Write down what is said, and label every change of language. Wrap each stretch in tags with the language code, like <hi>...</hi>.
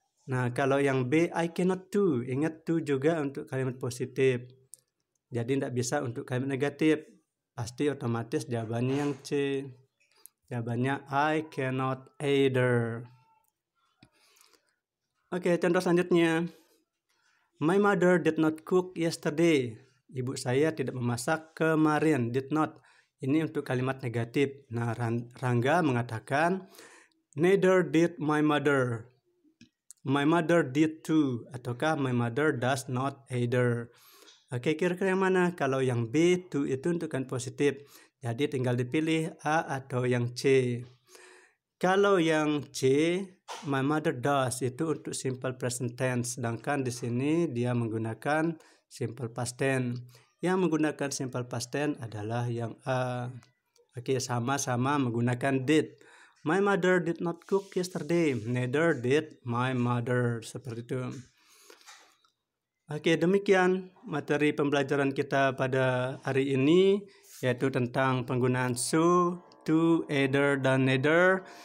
<id>Nah, kalau yang B,</id> <en>I cannot do.</en> <id>Ingat to juga untuk kalimat positif. Jadi tidak bisa untuk kalimat negatif. Pasti otomatis jawabannya yang C. Jawabannya</id> <en>I cannot either.</en> <id>Oke, contoh selanjutnya.</id> <en>My mother did not cook yesterday.</en> <id>Ibu saya tidak memasak kemarin.</id> <en>Did not.</en> <id>Ini untuk kalimat negatif. Nah, Rangga mengatakan,</id> <en>neither did my mother. My mother did too.</en> <id>Ataukah</id> <en>my mother does not either.</en> <id>Oke, kira-kira yang mana? Kalau yang B, to itu untuk kan positif. Jadi tinggal dipilih A atau yang C. Kalau yang C,</id> <en>my mother does</en> <id>itu untuk simple present tense. Sedangkan di sini dia menggunakan simple past tense. Yang menggunakan simple past tense adalah yang A. Oke, sama-sama menggunakan did.</id> <en>My mother did not cook yesterday. Neither did my mother.</en> <id>Seperti itu. Oke, demikian materi pembelajaran kita pada hari ini, yaitu tentang penggunaan so, to, either, dan neither.</id>